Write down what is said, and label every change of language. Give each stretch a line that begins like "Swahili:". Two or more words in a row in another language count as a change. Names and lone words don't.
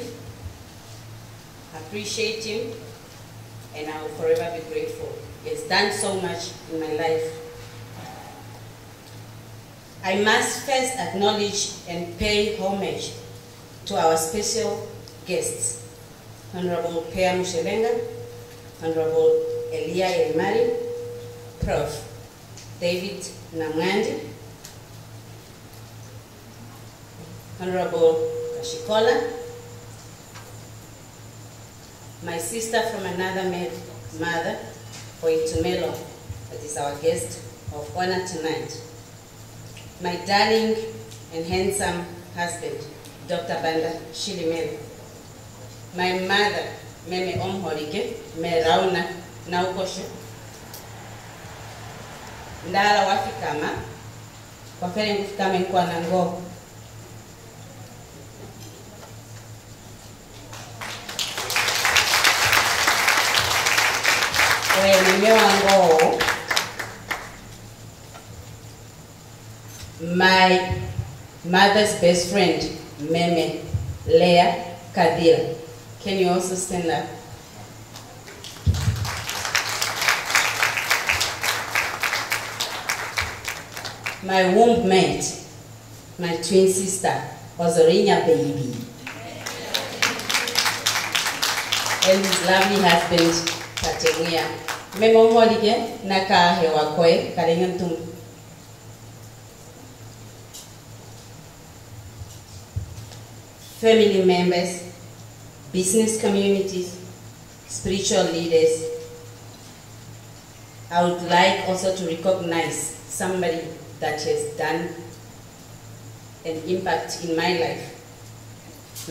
English: I appreciate Him and I will forever be grateful. He has done so much in my life. I must first acknowledge and pay homage to our special guests, Honorable Pea Mushelenga, Honorable Elia Elmari, Prof. David Namwandi, Honorable Kashikola, my sister from another mother, Oitumelo, that is our guest of honor tonight, my darling and handsome husband, Dr. Banda Shilimela, my mother,
Ndonga: Meme Omholike, Me Rauna Naukosho, Ndala wafikama, kwa fere ngufikama nkuwa na ngo. Ngo.
English: My mother's best friend, Meme Leah Kadira. Can you also stand up? My womb mate, my twin sister, Ozorinya baby. And his lovely husband, Katemuya.
Ndonga: Memo molige, naka hewa koe, kalengantum.
English: Family members, business communities, spiritual leaders. I would like also to recognize somebody that has done an impact in my life.